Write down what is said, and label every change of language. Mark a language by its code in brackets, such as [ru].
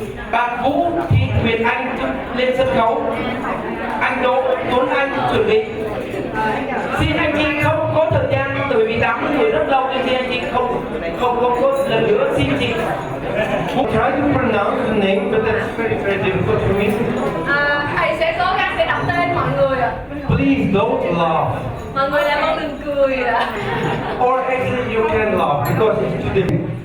[vi] Bạn Vũ Thị Huyền Anh lên sân khấu. Anh Đỗ Tuấn Anh chuẩn bị. Xin anh chị không có thời gian bởi vì 80 người rất lâu, nên anh chị không có lần nữa xin chị. [en] We'll try to pronounce the name, but that's very, very difficult for me. [vi] Thầy sẽ cố gắng để đọc tên mọi người ạ. [en] Please don't laugh. [vi] Mọi người làm ơn đừng cười ạ. [en] Or actually you can laugh because it's too difficult.